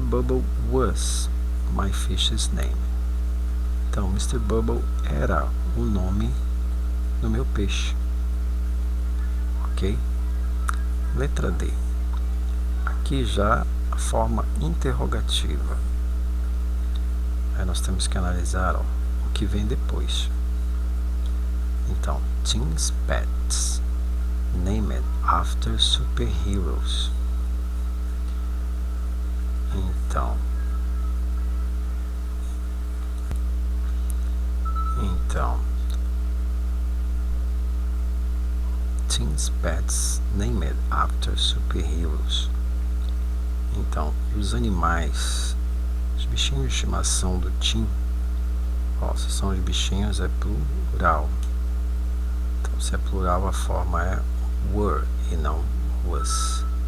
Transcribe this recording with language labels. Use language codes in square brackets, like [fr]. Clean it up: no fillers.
[en] Bubble was my fish's name. [pt] Então, Mr. Bubble era o nome do meu peixe, ok? Letra D. Aqui já a forma interrogativa. Aí nós temos que analisar, ó, o que vem depois. Então, [en] Tim's pets named after superheroes. [pt] Então, [en] Tim's pets named after superheroes. [pt] Então, os animais, os bichinhos de estimação do Tim, ó, se são os bichinhos é plural. Então, se é plural, a forma é were e não was.